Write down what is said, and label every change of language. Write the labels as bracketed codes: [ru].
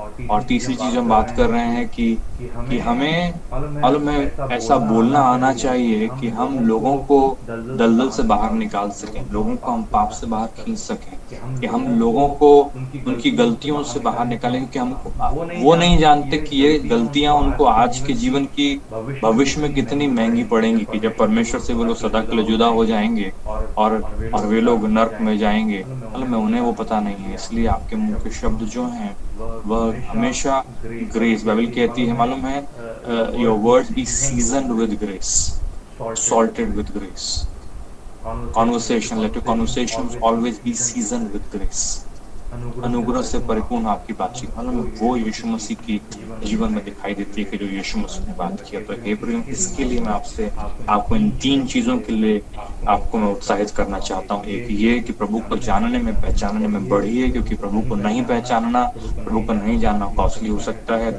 [hi] और तीसरी चीज हम बात कर रहे हैं कि हमें मालूम है ऐसा बोलना आना चाहिए कि हम लोगों को दलदल से बाहर निकाल सकें, लोगों को हम पाप से बाहर खींच सकें, कि हम लोगों को उनकी गलतियों से बाहर निकालें, क्योंकि हम वो नहीं जानते कि ये गलतियां उनको आज के जीवन की भविष्य में कितनी महंगी पड़ेंगी, कि जब परमेश्वर से वो लोग सदा के लिए जुदा हो जाएंगे और वे लोग नर्क में जाएंगे। मालूम है उन्हें वो पता नहीं है। इसलिए आपके मुंह के शब्द जो हैं वह हमेशा ग्रेस, बाइबल कहती है मालूम है, [en] Your words be seasoned with grace, salted with grace. Conversation, let your conversations always be seasoned with grace. [hi] अनुग्रह से परिपूर्ण आपकी बातचीत मालूम है वो यीशु मसीह की जीवन में दिखाई देती है कि जो यीशु मसीह ने बात किया। तो हे प्रियो, इसके लिए मैं आपको इन 3 चीजों के लिए आपको मैं उत्साहित करना चाहता हूँ। एक ये कि प्रभु को जानने में पहचानने में बढ़िए, क्योंकि प्रभु को नहीं पहचानना, प्रभु को नहीं जानना कॉस्टली हो सकता है।